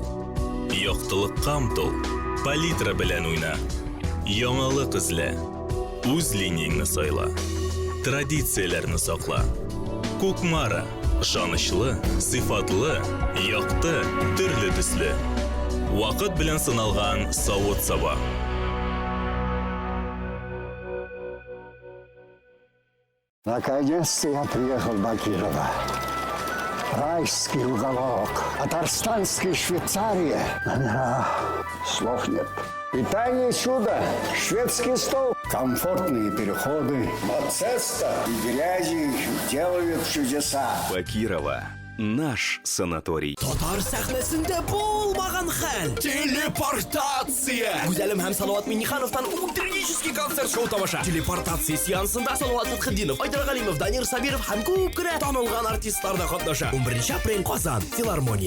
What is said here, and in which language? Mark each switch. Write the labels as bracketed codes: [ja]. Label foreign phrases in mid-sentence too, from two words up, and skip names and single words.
[tt] Яктылыкка омтыл, палитра белән уйна. Яңалык эзлә. Үз линияңне сайла. Традицияләрне сакла. Кукмара, ышанычлы, сыйфатлы, якты, төрле төсле. Вакыт белән сыналган савыт-саба. [ru] Наконец-то я приехал в Бакирово. Райский уголок. Татарстанской Швейцарии. Слов нет. Питание чудо. Шведский стол. Комфортные переходы. Мацеста и грязи делают чудеса. Бакирова. Наш санаторий. [tt] Татар сәхнәсендә булмаган хәл. Телепортация. Гүзәлем һәм Салават Миннихановтан [ru] утреннический концерт [tt] шоу тамаша. Телепортация сеансында Салават Фатхетдинов, Айдар Галимов, Данир Сабиров һәм күпкенә танылган артистлар да катнаша. 11 апрель Казан филармония.